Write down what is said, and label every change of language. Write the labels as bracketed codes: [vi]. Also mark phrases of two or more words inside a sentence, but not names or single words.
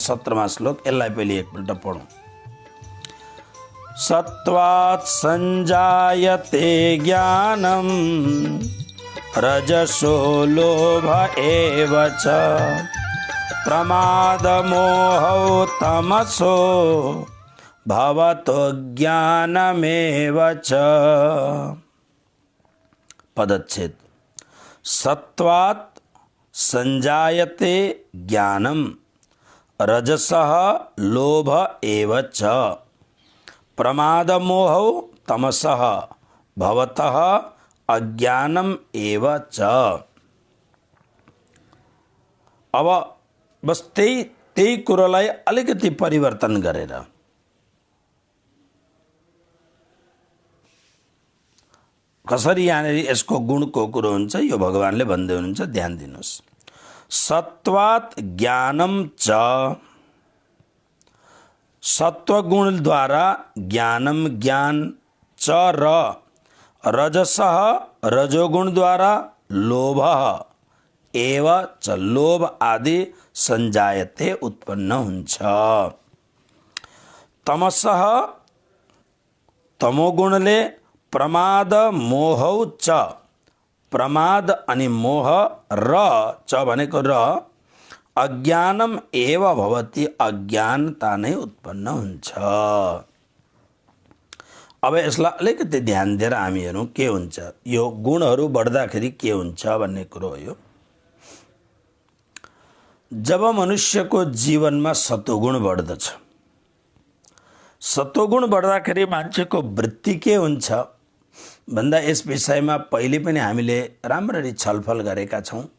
[ne] 17मा श्लोक, यसलाई पहिले एकपल्ट पढौँ। [sa] सत्वात् संजायते ज्ञानम् रजसो लोभ एव च प्रमादमोहौ तमसो भवतो ज्ञानमेव च। [ne] पदच्छेद। [sa] सत्वात् संजायते ज्ञानम् रजसः लोभ एव च प्रमादमोहौ तमसः भवतः अज्ञानम एव च। [ne] अब बस त्यही कुरोलाई अलिकति परिवर्तन गरेर कसरी यहाँनिर यसको गुणको कुरो हुन्छ यो भगवानले भन्दै हुनुहुन्छ, ध्यान दिनुहोस्। [sa] सत्वात् ज्ञानम च, [ne] सत्वगुणद्वारा ज्ञानम ज्ञान, च र रजसः रजोगुणद्वारा [sa] लोभ एव च [ne] लोभ आदि संजायते उत्पन्न हुन्छ। तमसः तमोगुणले [sa] प्रमाद मोहौ च, [ne] प्रमाद अनि मोह र च भनेको र [sa] अज्ञानम एव भवति [ne] अज्ञानता नै उत्पन्न हुन्छ। अब यसलाई अलिकति ध्यान दिएर हामी हेरौँ के हुन्छ, यो गुणहरू बढ्दाखेरि के हुन्छ भन्ने कुरो हो यो। जब मनुष्यको जीवनमा सत्वगुण बढ्दछ, सत्वगुण बढ्दाखेरि मान्छेको वृत्ति के हुन्छ भन्दा यस विषयमा पहिले पनि हामीले राम्ररी छलफल गरेका छौँ।